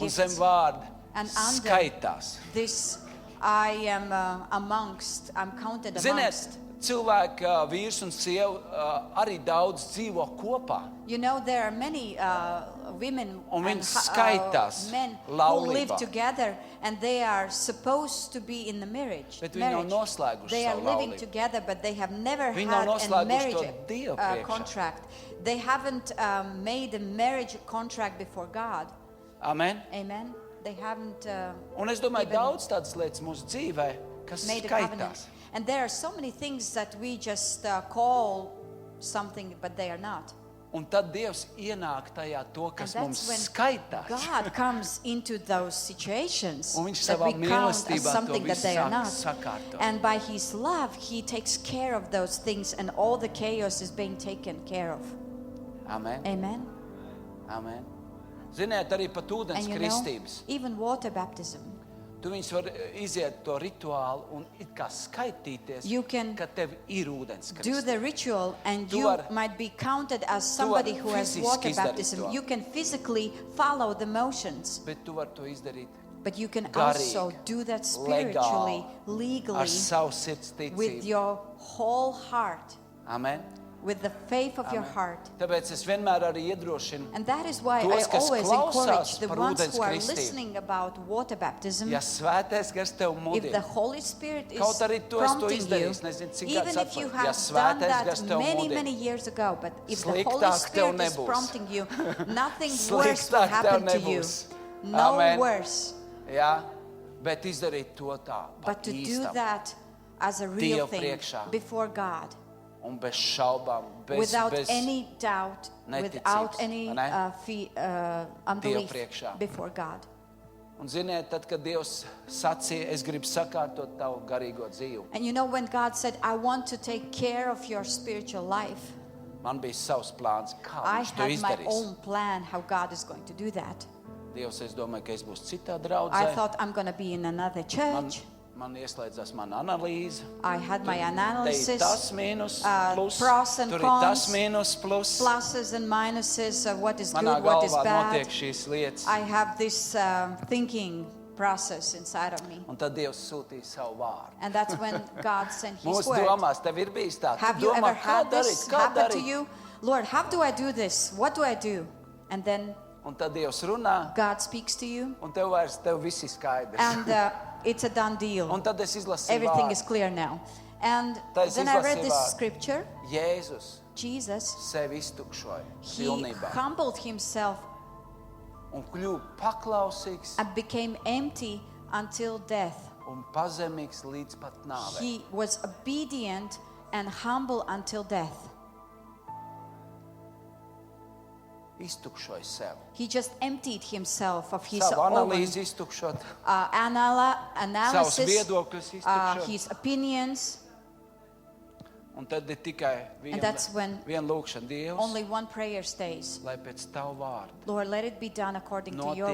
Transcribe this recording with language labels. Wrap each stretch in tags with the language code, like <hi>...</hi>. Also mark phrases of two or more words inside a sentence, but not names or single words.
<lv>Un zem</lv> <en>gifts.</en> <lv>vārda</lv> <en>And under</en> <lv>skaitās.</lv> <en>this, I am I'm counted</en> <lv>Ziniet,</lv> <en>amongst.</en> <lv>cilvēki, vīrs un sieva, arī daudz dzīvo kopā.</lv> <en>You know, there are many women</en> <lv>Un</lv> <en>and</en> <lv>viņi skaitās</lv> <en>men who</en> <lv>laulībā.</lv> <en>live together, and they are supposed to be in the marriage.</en> <lv>Bet viņi nav noslēguši</lv> <en>They are</en> <lv>savu</lv> <en>living</en> <lv>laulību.</lv> <en>together, but they have never</en> <lv>Viņi nav</lv> <en>had a</en> <lv>noslēguši</lv> <en>marriage</en> <lv>to Dievu priekšā.</lv> <en>contract. They haven't made a marriage contract before God. Amen. Amen. They haven't</en> <lv>Un es domāju,</lv> <en>even</en> <lv>daudz tādas lietas mūsu dzīvē, kas</lv> <en>made a covenant.</en> <lv>skaitās.</lv> <en>And there are so many things that we just call something, but they are not.</en> <lv>Un tad Dievs ienāk tajā to,</lv> <en>And</en> <lv>kas mums</lv> <en>that's when</en> <lv>skaitās.</lv> <en>God comes into those situations</en> <lv>Un viņš</lv> <en>that</en> <lv>savā</lv> <en>we count as</en> <lv>mīlestībā to</lv> <en>something that</en> <lv>visu</lv> <en>they are</en> <lv>sāk</lv> <en>not.</en> <lv>sakārtot.</lv> <en>And by His love, He takes care of those things, and all the chaos is being taken care of. Amen. Amen.</en> <lv>Amen. Ziniet, arī pat ūdens</lv> <en>And you know,</en> <lv>kristības.</lv> <en>even water baptism,</en> <lv>Tu viņus var iziet to rituālu un it kā skaitīties,</lv> <en>You can</en> <lv>ka tev ir ūdens</lv> <en>do</en> <lv>kristība.</lv> <en>the ritual, and</en> <lv>Tu</lv> <en>you</en> <lv>vari-</lv> <en>might be counted as somebody who has</en> <lv>fiziski</lv> <en>water</en> <lv>izdarīt</lv> <en>baptism.</en> <lv>to.</lv> <en>You can physically follow the motions.</en> <lv>Bet tu vari to izdarīt</lv> <en>But you can</en> <lv>Garīgi,</lv> <en>also do that spiritually,</en> <lv>ar</lv> <en>legally,</en> <lv>savu sirds</lv> <en>with</en> <lv>ticību.</lv> <en>your whole heart, Amen. with the faith of your Amen. heart.</en> <lv>Tāpēc es vienmēr arī iedrošinu,</lv> <en>And that is why</en> <lv>Tos,</lv> <en>I</en> <lv>kas</lv> <en>always</en> <lv>klausās</lv> <en>encourage the</en> <lv>par</lv> <en>ones</en> <lv>ūdens</lv> <en>who are</en> <lv>kristību.</lv> <en>listening about water baptism.</en> <lv>ja svētais gars tev</lv> <en>If the</en> <lv>mudina,</lv> <en>Holy Spirit is</en> <lv>Kaut arī tu esi to</lv> <en>prompting you,</en> <lv>izdarījis, nezinu, cik</lv> <en>even</en> <lv>gads</lv> <en>if you</en> <lv>atpakaļ,</lv> <en>have</en> <lv>ja</lv> <en>done</en> <lv>svētais gars</lv> <en>that</en> <lv>tev</lv> <en>many,</en> <lv>mudina,</lv> <en>many years ago, but if the Holy</en> <lv>sliktāk tev</lv> <en>Spirit is</en> <lv>nebūs.</lv> <en>prompting you, nothing worse will</en> <lv>Sliktāk tev</lv> <en>happen to you.</en> <lv>nebūs.</lv> <en>No Amen. worse.</en> <lv>jā, bet izdarīt to tā, pa</lv> <en>But to do</en> <lv>īstam</lv> <en>that as a real</en> <lv>Dievu</lv> <en>thing</en> <lv>priekšā.</lv> <en>before God,</en> <lv>un bez šaubām,</lv> <en>without any doubt,</en> <lv>neticības,</lv> <en>without any</en> <lv>vai ne?</lv> <en>unbelief</en> <lv>priekšā.</lv> <en>before God.</en> <lv>Un ziniet, tad, kad Dievs sacīja, es gribu sakārtot tavu garīgo dzīvi,</lv> <en>And you know, when God said, I want to take care of your spiritual life,</en> <lv>man bija savs plāns, kā</lv> <en>I</en> <lv>viņš to</lv> <en>had my</en> <lv>izdarīs.</lv> <en>own plan how God is going to do that.</en> <lv>Dievs, es domāju, ka es būšu citā</lv> <en>I</en> <lv>draudzē.</lv> <en>thought I'm going to be in another church.</en> <lv>Man ieslēdzās mana analīze.</lv> <en>I had my</en> <lv>Te ir</lv> <en>analysis,</en> <lv>tas mīnus, plus,</lv> <en>pros and</en> <lv>tur ir tas</lv> <en>cons,</en> <lv>mīnus, plus.</lv> <en>pluses and minuses of what is</en> <lv>Manā</lv> <en>good, what is</en> <lv>galvā notiek</lv> <en>bad.</en> <lv>šīs lietas.</lv> <en>I have this thinking process inside of me.</en> <lv>Un tad Dievs sūtīja savu vārdu.</lv> <en>And that's when God sent His</en> <lv>Mūsu</lv> <en>word.</en> <lv>domās, tev ir bijis tā.</lv> <en>Have</en> <lv>Tu</lv> <en>you</en> <lv>domā,</lv> <en>ever</en> <lv>kā</lv> <en>had</en> <lv>darīt,</lv> <en>this</en> <lv>kā</lv> <en>happen to</en> <lv>darīt.</lv> <en>you? Lord, how do I do this? What do I do? And then</en> <lv>Un tad Dievs runā,</lv> <en>God speaks to you,</en> <lv>un tev viss ir skaidrs.</lv> <en>and it's a done deal.</en> <lv>Un tad es izlasīju</lv> <en>Everything</en> <lv>vārdu.</lv> <en>is clear now. And</en> <lv>Tad es</lv> <en>then I read</en> <lv>izlasīju</lv> <en>this</en> <lv>vārdu.</lv> <en>scripture.</en> <lv>Jēzus</lv> <en>Jesus,</en> <lv>sevi iztukšoja</lv> <en>He</en> <lv>pilnībā</lv> <en>humbled Himself</en> <lv>un kļuva paklausīgs</lv> <en>and became empty until death.</en> <lv>un pazemīgs līdz pat nāvei.</lv> <en>He was obedient and humble until death.</en> <lv>Iztukšoja sevi.</lv> <en>He just emptied himself of his</en> <lv>Savu</lv> <en>own</en> <lv>analīzi iztukšot, savus</lv> <en>analysis,</en> <lv>viedokļus iztukšot.</lv> <en>his opinions.</en> <lv>Un tad ir tikai</lv> <en>And that's when</en> <lv>viena lūkšana Dievs,</lv> <en>Only one prayer stays.</en> <lv>lai pēc tavu vārdu,</lv> <en>Lord, let it be done according to your</en>